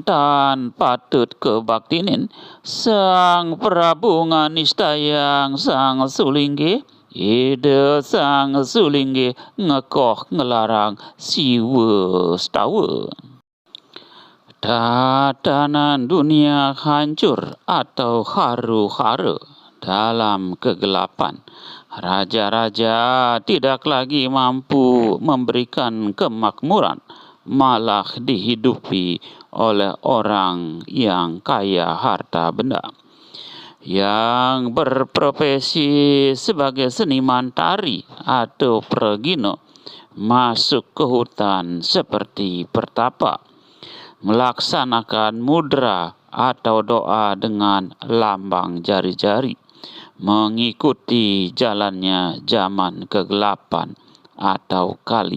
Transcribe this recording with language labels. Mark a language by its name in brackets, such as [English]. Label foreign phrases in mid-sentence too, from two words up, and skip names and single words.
[Balinese] tan patut kebaktinin sang Prabu nganistayang sang Sulingge ide sang Sulingge ngekoh ngelarang siwa setawa [Indonesian] tatanan dunia hancur atau haru-hara dalam kegelapan. Raja-raja tidak lagi mampu memberikan kemakmuran, malah dihidupi oleh orang yang kaya harta benda, yang berprofesi sebagai seniman tari atau pragino, masuk ke hutan seperti pertapa, melaksanakan mudra atau doa dengan lambang jari-jari, mengikuti jalannya zaman kegelapan atau kali.